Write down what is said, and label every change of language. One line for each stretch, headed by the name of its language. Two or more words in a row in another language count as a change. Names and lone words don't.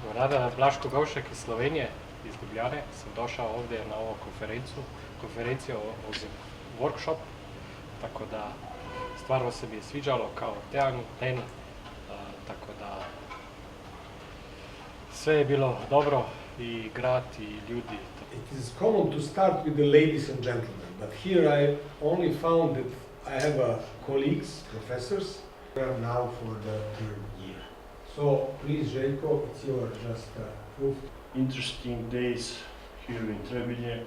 Croatian: Rada Blaško-Govšek iz Slovenije, iz Ljubljane. Sam došao ovdje na ovu konferenciju o workshop, tako da stvarno se mi je sviđalo kao dan, tako da sve je bilo dobro i grad i ljudi.
English: It is common to start with the ladies and gentlemen, but here I only found that I have colleagues, professors, who are now for the third year. So please, Željko, it's your just proof. Interesting days here in Trebinje.